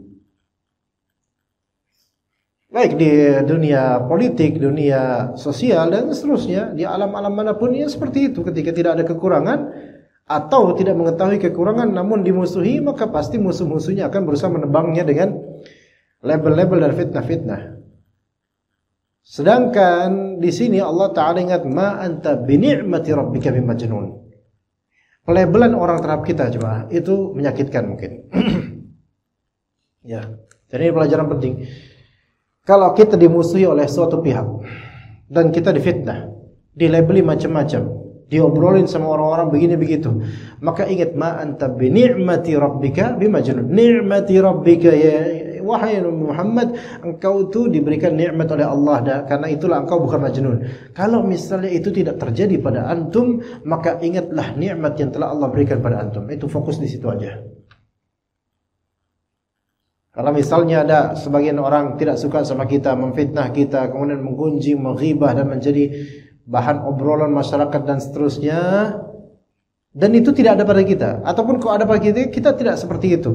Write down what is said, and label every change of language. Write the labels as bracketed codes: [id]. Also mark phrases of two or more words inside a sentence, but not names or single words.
[id] Baik di dunia politik, dunia sosial dan seterusnya, di alam-alam manapun ya seperti itu. Ketika tidak ada kekurangan atau tidak mengetahui kekurangan namun dimusuhi, maka pasti musuh-musuhnya akan berusaha menebangnya dengan label-label dan fitnah-fitnah. Sedangkan di sini Allah Ta'ala ingat, [ar] ما أنت بنعمة ربك بمجنون. [id] Pelabelan orang terhadap kita coba itu menyakitkan mungkin. Ya, jadi ini pelajaran penting. Kalau kita dimusuhi oleh suatu pihak dan kita difitnah, dilabeli macam-macam, diobrolin sama orang-orang begini begitu, maka ingat, [ar] ما أنت بنعمة ربك بمجنون. نعمة ربك, [id] ya wahai Muhammad, engkau itu diberikan nikmat oleh Allah, karena itulah engkau bukan majnun. Kalau misalnya itu tidak terjadi pada antum, maka ingatlah nikmat yang telah Allah berikan pada antum. Itu fokus di situ aja. Kalau misalnya ada sebagian orang tidak suka sama kita, memfitnah kita, kemudian menggunjing, menghibah dan menjadi bahan obrolan masyarakat dan seterusnya, dan itu tidak ada pada kita, ataupun kalau ada pada kita, kita tidak seperti itu.